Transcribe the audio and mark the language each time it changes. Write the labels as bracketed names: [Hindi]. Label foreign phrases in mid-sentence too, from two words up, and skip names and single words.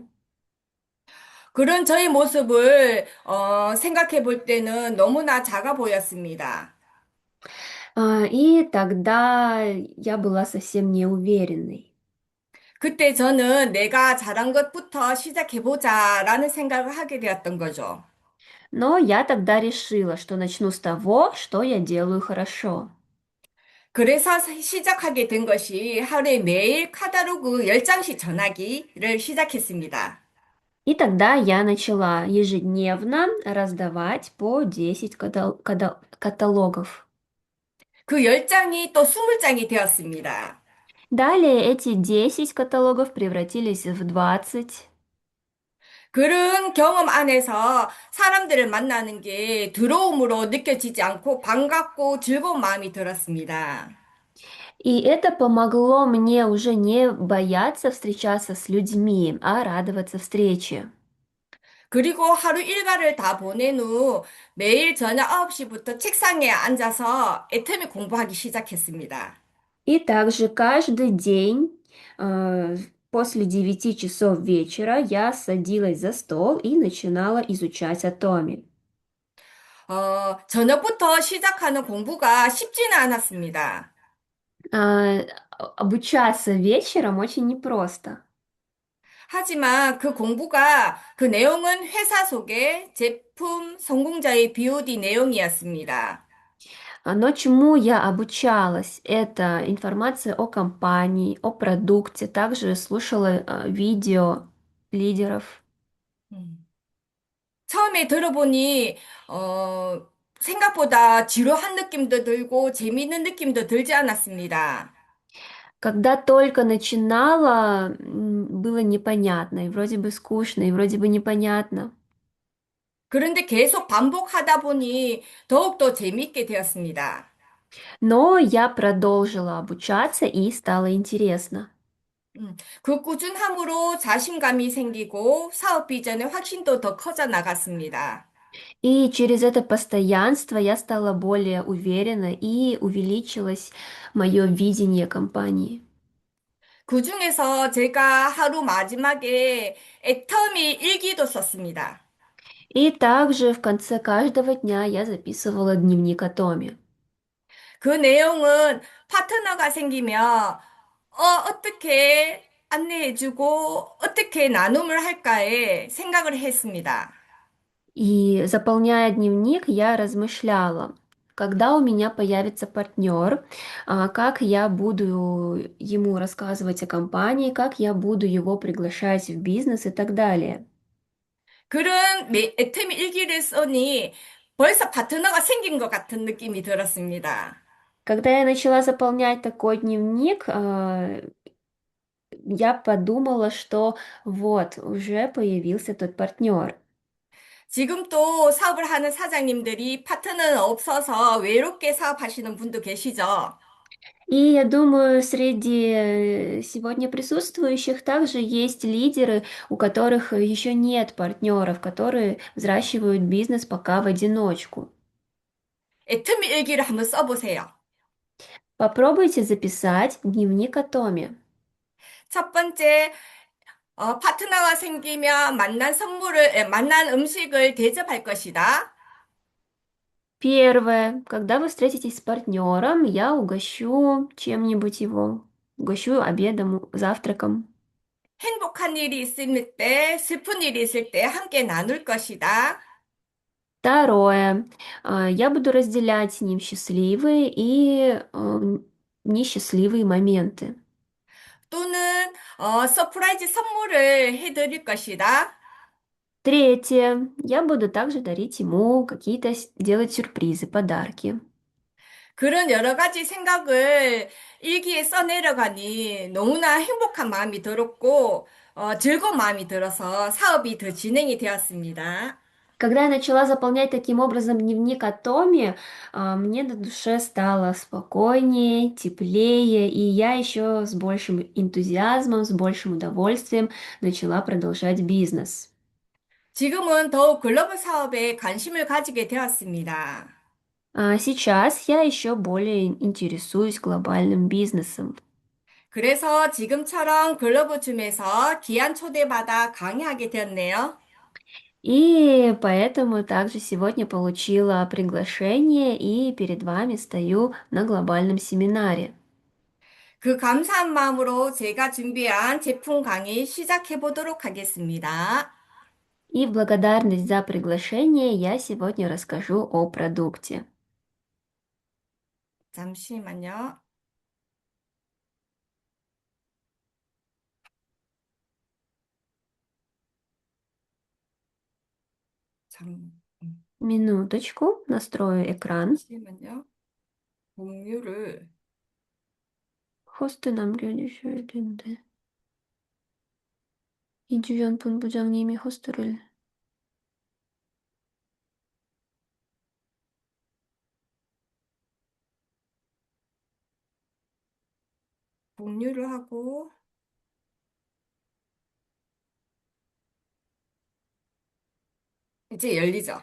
[Korean] 그런 저의 모습을 생각해 볼 때는 너무나 작아 보였습니다. [Russian] И тогда я была совсем неуверенной. [Korean] 그때 저는 내가 잘한 것부터 시작해 보자라는 생각을 하게 되었던 거죠. [Russian] Но я тогда решила, что начну с того, что я делаю хорошо. [Korean] 그래서 시작하게 된 것이 하루에 매일 카타로그 10장씩 전하기를 시작했습니다. [Russian] И тогда я начала ежедневно раздавать по 10 каталогов. [Korean] 그 10장이 또 20장이 되었습니다. [Russian] Далее эти 10 каталогов превратились в 20. [Korean] 그런 경험 안에서 사람들을 만나는 게 두려움으로 느껴지지 않고 반갑고 즐거운 마음이 들었습니다. [Russian] И это помогло мне уже не бояться встречаться с людьми, а радоваться встрече. [Korean] 그리고 하루 일과를 다 보낸 후 매일 저녁 9시부터 책상에 앉아서 애터미 공부하기 시작했습니다. [Russian] И также каждый день э, после 9 часов вечера я садилась за стол и начинала изучать Атоми. [Korean] 저녁부터 시작하는 공부가 쉽지는 않았습니다. [Russian] А, Обучаться вечером очень непросто. [Korean] 하지만 그 공부가 그 내용은 회사 속의 제품 성공자의 BOD 내용이었습니다. [Russian] Но чему я обучалась? Это информация о компании, о продукте. Также слушала видео лидеров. 음. [Korean] 처음에 들어보니, 생각보다 지루한 느낌도 들고 재미있는 느낌도 들지 않았습니다. [Russian] Когда только начинала, было непонятно, и вроде бы скучно, и вроде бы непонятно. [Korean] 그런데 계속 반복하다 보니 더욱더 재미있게 되었습니다. [Russian] Но я продолжила обучаться, и стало интересно. [Korean] 그 꾸준함으로 자신감이 생기고 사업 비전의 확신도 더 커져 나갔습니다. [Russian] И через это постоянство я стала более уверена, и увеличилось мое видение компании. [Korean] 그 중에서 제가 하루 마지막에 애터미 일기도 썼습니다. [Russian] И также в конце каждого дня я записывала дневник о Томе. [Korean] 그 내용은 파트너가 생기며 어떻게 안내해주고 어떻게 나눔을 할까에 생각을 했습니다. [Russian] И заполняя дневник, я размышляла, когда у меня появится партнер, как я буду ему рассказывать о компании, как я буду его приглашать в бизнес и так далее. [Korean] 그런 애터미 일기를 써니 벌써 파트너가 생긴 것 같은 느낌이 들었습니다. [Russian] Когда я начала заполнять такой дневник, я подумала, что вот, уже появился тот партнер. [Korean] 지금 또 사업을 하는 사장님들이 파트너는 없어서 외롭게 사업하시는 분도 계시죠? [Russian] И я думаю, среди сегодня присутствующих также есть лидеры, у которых еще нет партнеров, которые взращивают бизнес пока в одиночку. [Korean] 애터미 일기를 한번 써보세요. [Russian] Попробуйте записать дневник о Томе. [Korean] 첫 번째, 파트너가 생기면 만난 음식을 대접할 것이다. [Russian] Первое. Когда вы встретитесь с партнером, я угощу чем-нибудь его. Угощу обедом, завтраком. [Korean] 행복한 일이 있을 때, 슬픈 일이 있을 때 함께 나눌 것이다. [Russian] Второе. Я буду разделять с ним счастливые и несчастливые моменты. [Korean] 또는 서프라이즈 선물을 해드릴 것이다. [Russian] Третье. Я буду также дарить ему какие-то, делать сюрпризы, подарки. [Korean] 그런 여러 가지 생각을 일기에 써내려가니 너무나 행복한 마음이 들었고, 즐거운 마음이 들어서 사업이 더 진행이 되었습니다. [Russian] Когда я начала заполнять таким образом дневник о Томе, мне на душе стало спокойнее, теплее, и я еще с большим энтузиазмом, с большим удовольствием начала продолжать бизнес. [Korean] 지금은 더욱 글로벌 사업에 관심을 가지게 되었습니다. [Russian] Сейчас я еще более интересуюсь глобальным бизнесом. [Korean] 그래서 지금처럼 글로벌 줌에서 기한 초대받아 강의하게 되었네요. [Russian] И поэтому также сегодня получила приглашение и перед вами стою на глобальном семинаре. [Korean] 그 감사한 마음으로 제가 준비한 제품 강의 시작해 보도록 하겠습니다. [Russian] И в благодарность за приглашение я сегодня расскажу о продукте. [Korean] 잠시만요. 잠, [Russian] Минуточку, настрою экран. [Korean] 잠시만요. 공유를 호스트 남겨주셔야 되는데. 이주연 본부장님이 호스트를. 공유를 하고 이제 열리죠.